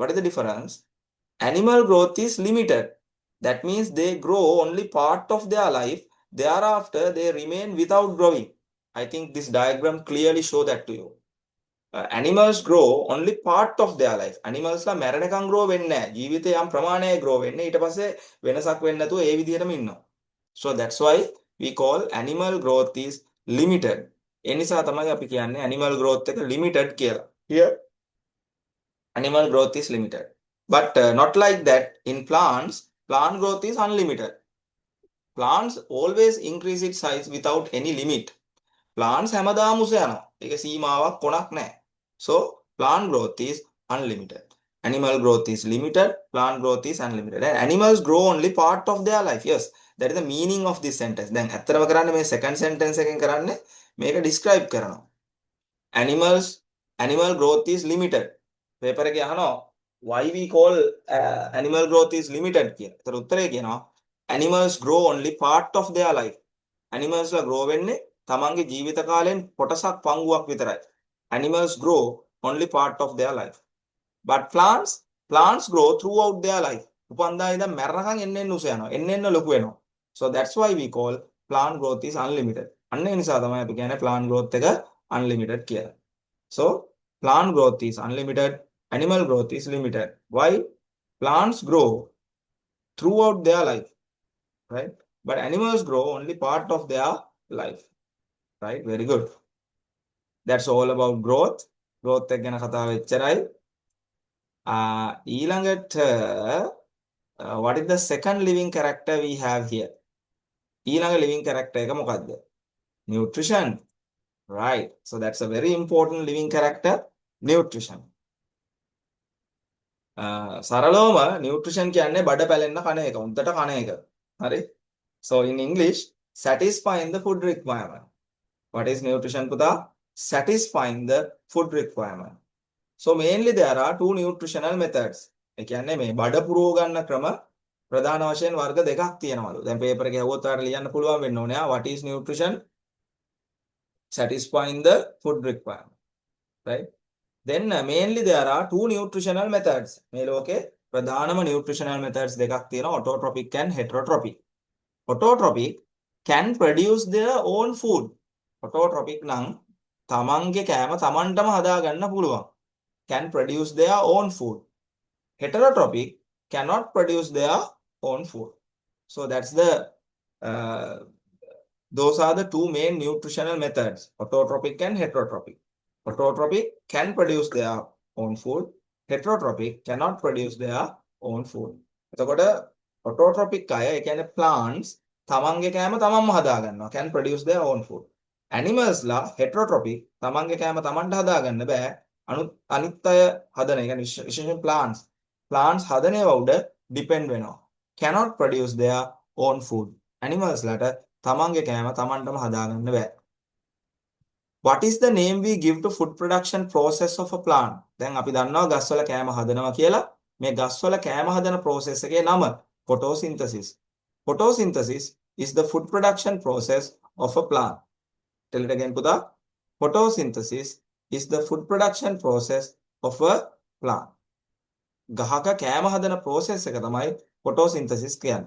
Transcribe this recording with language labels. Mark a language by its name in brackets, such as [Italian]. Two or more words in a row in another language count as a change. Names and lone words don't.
[English] What is the difference? Animal growth is limited. That means they grow only part of their life. Thereafter, they remain without growing. I think this diagram clearly show that to you. Animals grow only part of their life. [Sinhala] Animals ලා මැරෙනකන් grow වෙන්නේ නැහැ. ජීවිතේ යම් ප්‍රමාණයක grow වෙන්නේ. ඊට පස්සේ වෙනසක් වෙන්නේ නැතුව ඒ විදිහටම ඉන්නවා. [English] So that's why we call animal growth is limited. [Sinhala] ඒ නිසා තමයි අපි කියන්නේ [English] animal growth [Sinhala] එක limited කියලා. [English] Here animal growth is limited. But not like that in plants. Plant growth is unlimited. Plants always increase its size without any limit. [Sinhala] Plants හැමදාම උස යනවා. ඒක සීමාවක් කොනක් නැහැ. [English] So plant growth is unlimited. Animal growth is limited. Plant growth is unlimited. And animals grow only part of their life. Yes, that is the meaning of this sentence. [Sinhala] දැන් ඇත්තටම කරන්නේ මේ [English] second sentence [Sinhala] එකෙන් කරන්නේ මේක describe කරනවා. [English] Animal growth is limited. paper [Sinhala] එකේ අහනවා [English] why we call animal growth is limited කියලා. [Sinhala] ඒතර උත්තරේ කියනවා [English] animals grow only part of their life. [Sinhala] Animals ලා grow වෙන්නේ තමන්ගේ ජීවිත කාලයෙන් කොටසක් පංගුවක් විතරයි. [English] Animals grow only part of their life. But plants grow throughout their life. [Sinhala] උපන්දා ඉඳන් මැරෙනකන් එන්න උස යනවා. එන්න ලොකු වෙනවා. [English] So that's why we call plant growth is unlimited. [Sinhala] අන්න ඒ නිසා තමයි අපි කියන්නේ [English] plant growth [Sinhala] එක unlimited කියලා. [English] So plant growth is unlimited. Animal growth is limited. Why? Plants grow throughout their life, right? But animals grow only part of their life. Right? Very good. That's all about growth. [Sinhala] Growth එක ගැන කතා වෙච්චරයි. [English] ඊළඟට what is the second living character we have here? [Sinhala] ඊළඟ [English] living character [Sinhala] එක මොකද්ද? [English] Nutrition. Right. So that's a very important living character, nutrition. [Sinhala] සරලවම nutrition කියන්නේ බඩ පැලෙන්න කන එක, උන්ටට කන එක. හරි? [English] So in English, satisfying the food requirement. What is nutrition, පුතා? Satisfying the food requirement. So mainly there are two nutritional methods. [Sinhala] ඒ කියන්නේ මේ බඩ පුරව ගන්න ක්‍රම ප්‍රධාන වශයෙන් වර්ග දෙකක් තියෙනවලු. දැන් පේපර් එකේ හවුවත් ඔයාලට ලියන්න පුළුවන් වෙන්න ඕනේ. [English] What is nutrition? Satisfying the food requirement. Right? Then mainly there are two nutritional methods. [Sinhala] මේ ලෝකේ ප්‍රධානම [English] nutritional methods [Sinhala] දෙකක් තියෙනවා. [English] Autotrophic and heterotrophic. Autotrophic can produce their own food. [Sinhala] Autotrophic නම් තමන්ගේ කෑම තමන්ටම හදා ගන්න පුළුවන්. [English] Can produce their own food. Heterotrophic cannot produce their own food. So that's the those are the two main nutritional methods, autotrophic and heterotrophic. Autotrophic can produce their own food. Heterotrophic cannot produce their own food. [Sinhala] එතකොට autotrophic අය ඒ කියන්නේ plants තමන්ගේ කෑම තමන්ම හදා ගන්නවා, [English] can produce their own food. [Sinhala] Animals ලා heterotrophic තමන්ගේ කෑම තමන්ට හදා ගන්න බෑ. අනිත් අය හදන එක විශේෂයෙන් plants හදන ඒවා උඩ depend වෙනවා. [English] Cannot produce their own food. [Sinhala] Animals ලාට තමන්ගේ කෑම තමන්ටම හදා ගන්න බෑ. [English] What is the name we give to food production process of a plant? [Sinhala] දැන් අපි දන්නවා ගස්වල කෑම හදනවා කියලා. මේ ගස්වල කෑම හදන process එකේ නම photosynthesis. [English] Photosynthesis is the food production process of a plant. Tell it again, පුතා. Photosynthesis is the food production process of a plant. [Sinhala] ගහක කෑම හදන process එක තමයි photosynthesis කියන්නේ.